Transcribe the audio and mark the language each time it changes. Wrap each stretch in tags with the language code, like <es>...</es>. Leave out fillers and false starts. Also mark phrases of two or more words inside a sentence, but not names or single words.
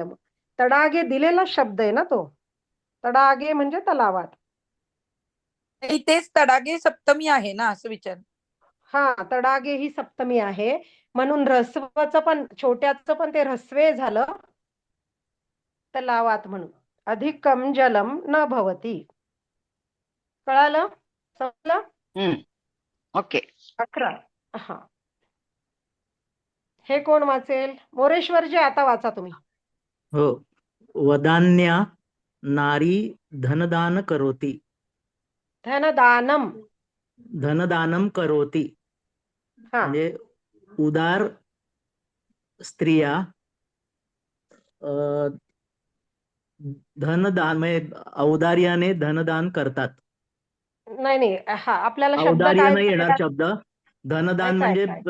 <mr>मग तडागे दिलेला शब्द आहे ना तो. तडागे म्हणजे तलावात. तेच तडागे सप्तमी आहे ना, असं विचार. हा, तडागे ही सप्तमी आहे, म्हणून ऱ्हस्वचं पण, छोट्याचं पण ते ऱ्हस्वे झालं तलावात म्हणून.</mr> <sa>अधिकम जलम न भवती.</sa> <mr>कळालं? समजलं? ओके. 11. हा, हे कोण वाचेल? मोरेश्वरजी, आता वाचा तुम्ही. हो.</mr> <sa>वदान्या नारी धनदान करोति. धनदानम करोति</sa> <mr>म्हणजे उदार स्त्रिया धनदान म्हणजे औदार्याने धनदान करतात. नाही, हा आपल्याला शब्द औदार्य काय नाही येणार शब्द. धनदान म्हणजे</mr>